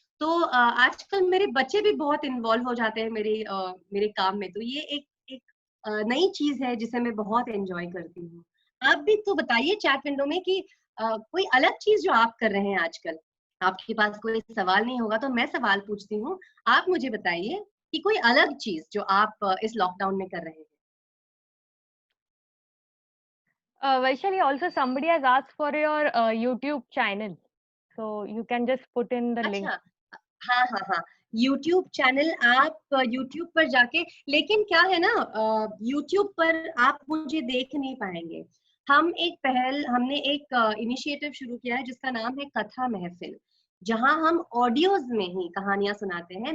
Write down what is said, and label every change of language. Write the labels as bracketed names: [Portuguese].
[Hindi] तो आजकल मेरे बच्चे भी बहुत इन्वॉल्व हो जाते हैं मेरे काम में, तो ये एक एक नई चीज है जिसे मैं बहुत एंजॉय करती हूँ। आप भी तो बताइए चैट विंडो में कि कोई अलग चीज जो आप कर रहे हैं आजकल। आपके पास कोई सवाल नहीं होगा तो मैं सवाल पूछती हूँ। आप मुझे बताइए कि कोई अलग चीज जो आप इस लॉकडाउन में कर रहे हैं। [English] Vaishali, also somebody has asked for your YouTube channel. So you can just put in the link. [Hindi] अच्छा, हाँ हाँ हाँ, यूट्यूब चैनल आप यूट्यूब पर जाके, लेकिन क्या है ना, यूट्यूब पर आप मुझे देख नहीं पाएंगे। हमने एक इनिशिएटिव शुरू किया है जिसका नाम है कथा महफिल, जहां हम ऑडियोज में ही कहानियां सुनाते हैं।